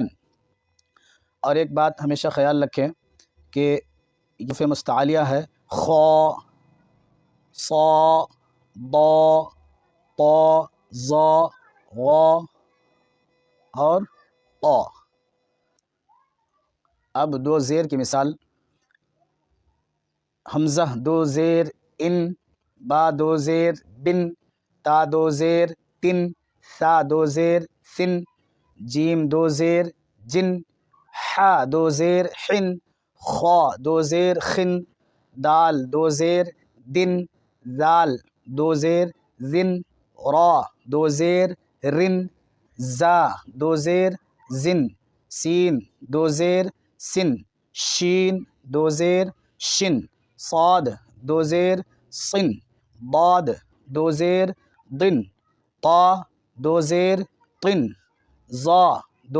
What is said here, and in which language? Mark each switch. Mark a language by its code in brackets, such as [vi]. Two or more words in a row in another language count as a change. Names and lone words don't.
[ur] اور ایک بات ہمیشہ خیال رکھیں کہ حروف مستعلیہ ہے، خا، صا، ضا، طا، ظا، غا اور طا۔ اب 2 زیر کی مثال: حمزہ 2 زیر ان، با 2 زیر بن، تا 2 زیر تن، سا 2 زیر سن، جیم 2 زیر جن، حا 2 زیر حن، خا 2 زیر خن، دال 2 زیر دن، ذال 2 زیر زن، را 2 زیر رن، زا 2 زیر زن، سین 2 زیر سن، شین 2 زیر شن، صاد 2 زیر صن، ضاد 2 زیر ضن، طا 2 زیر طن، ظا 2